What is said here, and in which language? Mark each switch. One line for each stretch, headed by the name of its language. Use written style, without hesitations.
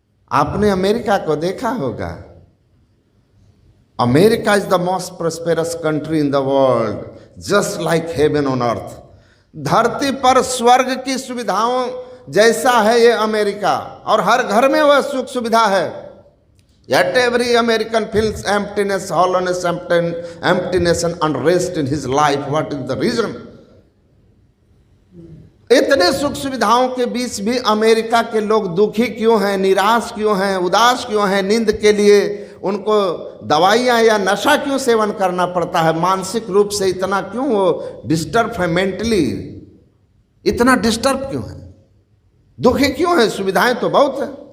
Hindi: आपने अमेरिका को देखा होगा।
English: America is the most prosperous country in the world, just like heaven on earth.
Hindi: धरती पर स्वर्ग की सुविधाओं जैसा है ये अमेरिका, और हर घर में वह सुख सुविधा है।
English: Yet every American feels emptiness, hollowness, emptiness and unrest in his life. What is the reason?
Hindi: इतने सुख सुविधाओं के बीच भी अमेरिका के लोग दुखी क्यों हैं, निराश क्यों हैं, उदास क्यों हैं? नींद के लिए उनको दवाइयाँ या नशा क्यों सेवन करना पड़ता है? मानसिक रूप से इतना क्यों वो डिस्टर्ब है, मेंटली इतना डिस्टर्ब क्यों है, दुखी क्यों है? सुविधाएं तो बहुत है।